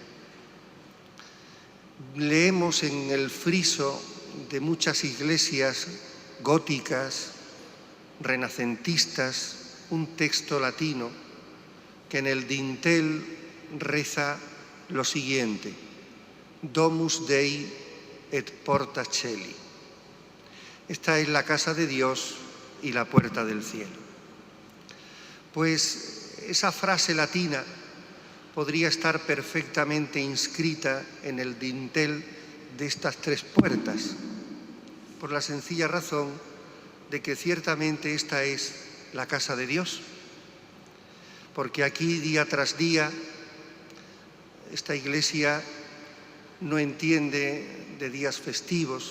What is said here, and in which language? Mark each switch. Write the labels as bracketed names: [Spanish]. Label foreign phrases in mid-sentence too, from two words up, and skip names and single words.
[Spanish] leemos en el friso de muchas iglesias góticas, renacentistas, un texto latino que en el dintel reza lo siguiente: [Latin] Domus Dei et porta Caeli. [Spanish] Esta es la casa de Dios y la puerta del cielo. Pues esa frase latina podría estar perfectamente inscrita en el dintel de estas tres puertas, por la sencilla razón de que ciertamente esta es la casa de Dios, porque aquí día tras día esta iglesia no entiende de días festivos.